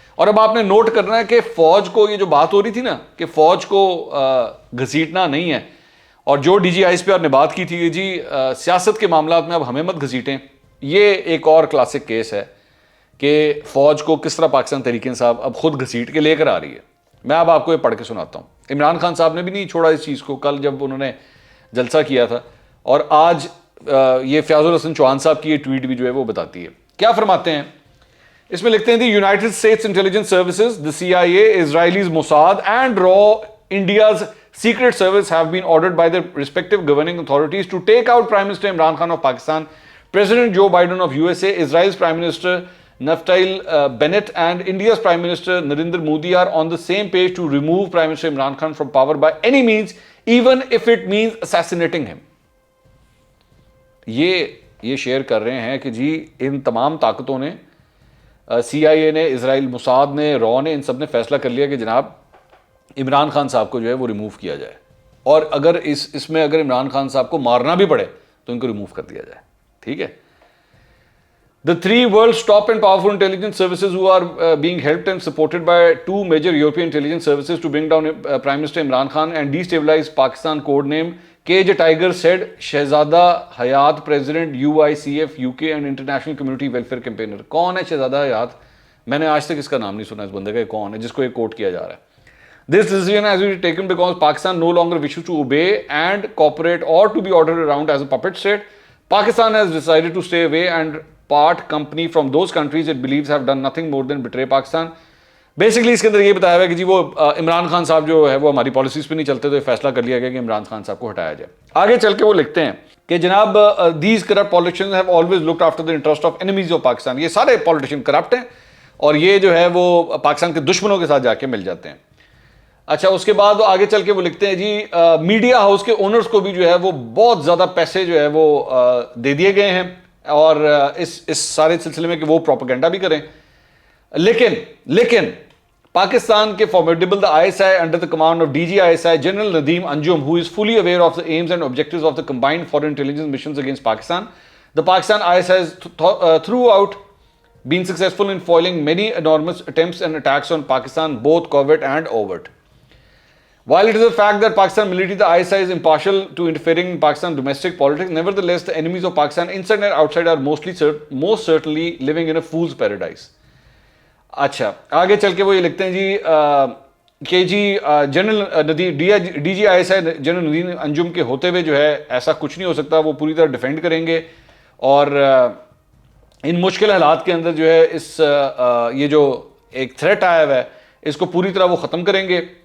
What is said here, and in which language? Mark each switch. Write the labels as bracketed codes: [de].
[ur] اور اب آپ نے نوٹ کرنا ہے کہ فوج کو, یہ جو بات ہو رہی تھی نا کہ فوج کو گھسیٹنا نہیں ہے, اور جو ڈی جی آئیز پہ آپ نے بات کی تھی کہ جی سیاست کے معاملات میں اب ہمیں مت گھسیٹیں, یہ ایک اور کلاسک کیس ہے کہ فوج کو کس طرح پاکستان تحریک انصاف اب خود گھسیٹ کے لے کر آ رہی ہے. میں اب آپ کو یہ پڑھ کے سناتا ہوں. عمران خان صاحب نے بھی نہیں چھوڑا اس چیز کو, کل جب انہوں نے جلسہ کیا تھا, اور آج یہ فیاض الحسن چوہان صاحب کی یہ ٹویٹ بھی جو ہے وہ بتاتی ہے. کیا فرماتے ہیں اس میں, لکھتے ہیں [en] The United States intelligence services, the C I a, اسرائیلیز Mossad and را India's secret service have been ordered by the respective governing authorities to take out Prime Minister Imran Khan of Pakistan, President Joe Biden of USA, Israel's Prime Minister Naftali Bennett and India's Prime Minister Narendra Modi are on the same page to remove Prime Minister Imran Khan from power by any means, even if it means assassinating him. [ur] یہ share کر رہے ہیں کہ جی ان تمام طاقتوں نے سی آئی اے نے، اسرائیل Mossad نے، را نے، ان سب نے فیصلہ کر لیا کہ جناب عمران خان صاحب کو جو ہے وہ ریموو کیا جائے، اور اگر اس میں اگر عمران خان صاحب کو مارنا بھی پڑے تو ان کو ریموو کر دیا جائے. ٹھیک ہے. [en] The three world's top and powerful intelligence services who are being helped and supported by two major European intelligence services to bring down Prime Minister Imran Khan and destabilize Pakistan, codenamed Cage a Tiger, said Shehzada Hayat, President UICF UK and International Community Welfare Campaigner. [ur] کون ہے شہزادہ حیات؟ میں نے آج تک اس کا نام نہیں سنا اس بندے کا، کون ہے جس کو یہ کوٹ کیا جا رہا ہے. [en] This decision has been taken because Pakistan no longer wishes to obey and cooperate or to be ordered around as a puppet state. Pakistan has decided to stay away and part company from those countries it believes have done nothing more than betray Pakistan. [ur] Basically اس کے اندر یہ بتایا ہوا ہے کہ جی وہ عمران خان صاحب جو ہے وہ ہماری پالیسیز پہ نہیں چلتے، تو یہ فیصلہ کر لیا گیا کہ عمران خان صاحب کو ہٹایا جائے. آگے چل کے وہ لکھتے ہیں کہ جناب [en] These corrupt politicians have always looked after the interest of enemies of Pakistan. [ur] یہ سارے پالیٹیشین کرپٹ ہیں اور یہ جو ہے وہ پاکستان کے دشمنوں کے ساتھ جا کے مل جاتے ہیں. اچھا اس کے بعد آگے چل کے وہ لکھتے ہیں جی میڈیا ہاؤس کے اونرز کو بھی جو ہے وہ بہت زیادہ پیسے جو ہے وہ دے دیے گئے ہیں اور اس سارے سلسلے میں کہ وہ پروپیگنڈا بھی کریں. لیکن پاکستان کے [en] Formidable the ISI under the command of DG ISI General Nadeem Anjum, who is fully aware of the aims and objectives of the combined foreign intelligence missions against Pakistan. The Pakistan ISI has throughout been successful in foiling many enormous attempts and attacks on Pakistan, both covert and overt. While it is a fact that Pakistan military, the ISI, is impartial to interfering in Pakistan domestic politics, nevertheless the enemies of Pakistan inside and outside are most certainly living in a fool's paradise. [ur] اچھا آگے چل کے وہ یہ لکھتے ہیں جی کہ جی general D جی I S I general Nadeem انجم کے ہوتے ہوئے جو ہے ایسا کچھ نہیں ہو سکتا، وہ پوری طرح ڈیفینڈ کریں گے اور ان مشکل حالات کے اندر جو ہے یہ جو ایک تھریٹ آیا ہوا ہے اس کو پوری طرح وہ ختم کریں گے.